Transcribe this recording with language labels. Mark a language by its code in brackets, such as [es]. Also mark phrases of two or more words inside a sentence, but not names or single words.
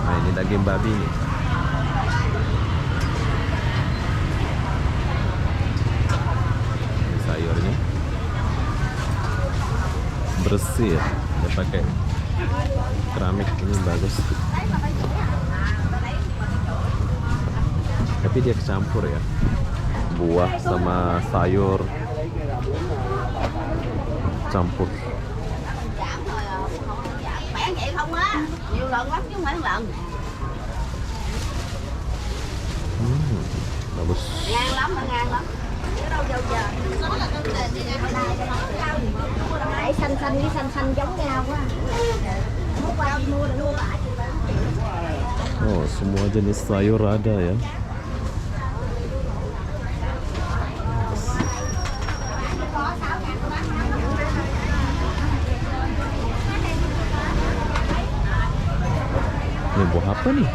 [id] Nah, ini daging babi nih. Ini sayurnya bersih ya. Dia pakai keramik, ini bagus. Tapi dia kecampur ya. Buah sama sayur campur. [vi] Bán vậy không á, nhiều lần lắm chứ không phải lần. [id] Bagus. [vi] Ngang lắm. Chứ đâu giờ. Nãy xanh với xanh giống nhau quá. Mua qua mua được mua lại. [id] Oh, semua jenis sayur ada ya. Ini buah apa nih?